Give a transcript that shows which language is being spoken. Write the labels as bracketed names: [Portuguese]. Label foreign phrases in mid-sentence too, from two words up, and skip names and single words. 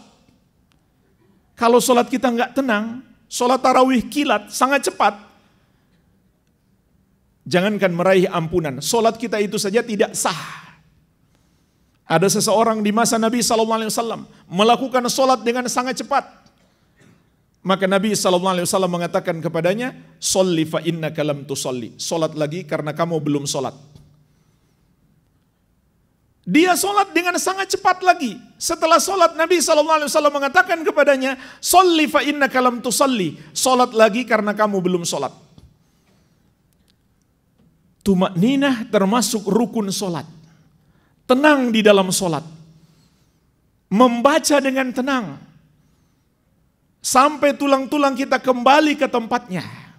[Indonesian] Kalau solat kita nggak tenang, solat tarawih kilat, sangat cepat, jangankan meraih ampunan, solat kita itu saja tidak sah. Ada seseorang di masa Nabi SAW melakukan solat dengan sangat cepat. Maka Nabi SAW mengatakan kepadanya, [Arabic] "صل فإنك لم تصل." [Indonesian] Solat lagi karena kamu belum solat. Dia sholat dengan sangat cepat lagi. Setelah sholat Nabi SAW mengatakan kepadanya, [Arabic] "صل فإنك لم تصل." [Indonesian] Sholat lagi karena kamu belum sholat. Tumakninah termasuk rukun sholat. Tenang di dalam sholat. Membaca dengan tenang. Sampai tulang-tulang kita kembali ke tempatnya.